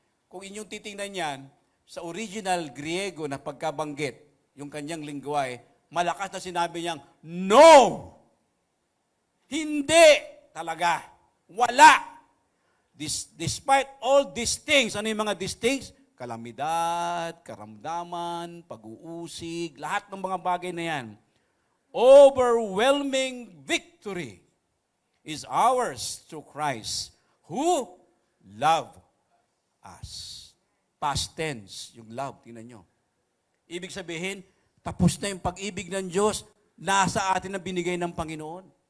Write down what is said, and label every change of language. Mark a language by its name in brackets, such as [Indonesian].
[Filipino] Kung inyong titingnan yan, sa original Griego na pagkabanggit, yung kanyang lingwahe, malakas na sinabi niyang, no! Hindi talaga. Wala. [English] Despite all these things, [Filipino] ano yung mga these things? Kalamidad, karamdaman, pag-uusig, lahat ng mga bagay na yan. [English] Overwhelming victory is ours through Christ who loved us. [Filipino] Past tense, yung love. Tingnan nyo. Ibig sabihin, tapos na yung pag-ibig ng Diyos, nasa atin na binigay ng Panginoon.